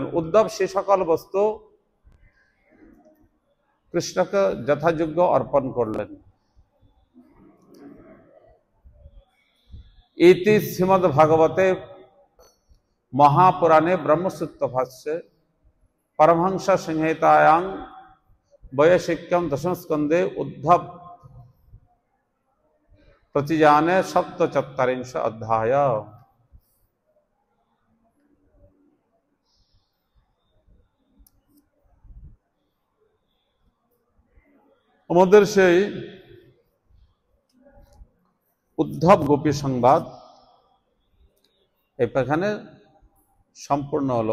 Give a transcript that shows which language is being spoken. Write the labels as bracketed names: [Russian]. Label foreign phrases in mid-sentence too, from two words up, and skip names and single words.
[Bangla] উদ্ধব সে সকল বস্তু কৃষ্ণকে যথাযোগ্য অর্পণ করলেন। [Sanskrit] ইতি শ্রীমদ্ ভাগবতে মহাপুরাণে ব্রহ্মসূত্র ভাষ্যে परमहंस संहितायां वैशिक्यम दशम स्कंदे उद्धव प्रतिजाने 77 अध्याय। [Bangla] আমাদের সেই উদ্ধব গোপী সংবাদ এখানে সম্পূর্ণ হলো।